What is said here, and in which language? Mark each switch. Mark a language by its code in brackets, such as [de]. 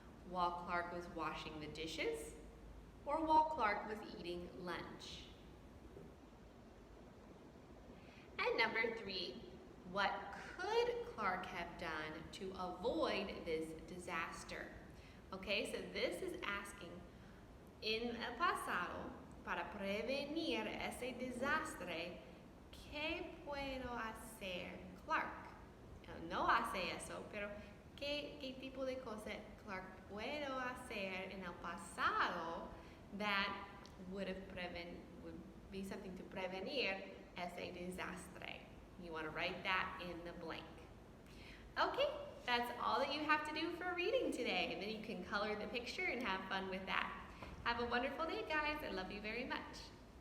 [en] While Clark was washing the dishes? Or while Clark was eating lunch? And number 3, what could Clark have done to avoid this disaster? Okay, so this is asking, [es] en el pasado, para prevenir ese desastre, ¿qué puedo hacer Clark? No hace eso, pero ¿qué tipo de cosas Clark puedo hacer en el pasado [en] that would be something to [es] prevenir ese desastre? [en] You want to write that in the blank. Okay, that's all that you have to do for reading today. And then you can color the picture and have fun with that. Have a wonderful day, guys. I love you very much.